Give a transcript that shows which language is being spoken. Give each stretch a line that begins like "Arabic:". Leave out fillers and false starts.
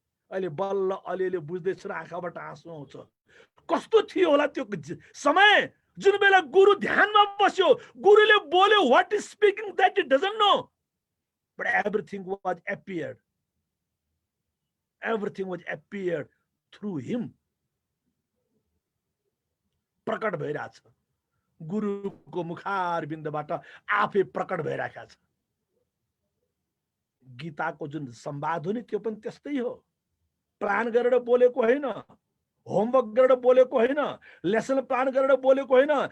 Nepali: अहिले बल्ल अलिअलि बुझ्दैछु र आँखाबाट आँसु आउँछ। कस्तो थियो होला त्यो समय जुन बेला गुरु ध्यानमा बस्यो, गुरुले बोल्यो,
English: what is speaking that he doesn't know, but everything was appeared. Everything was appeared through him.
Nepali: प्रकट भइरहेछ, गुरुको मुखार बिन्दबाट आफै प्रकट भइरहेको छ। गीताको जुन संवाद हो नि त्यो पनि त्यस्तै हो। प्लान गरेर बोलेको होइन, होमवर्क गरेर बोलेको होइन, लेसन प्लान गरेर बोलेको होइन।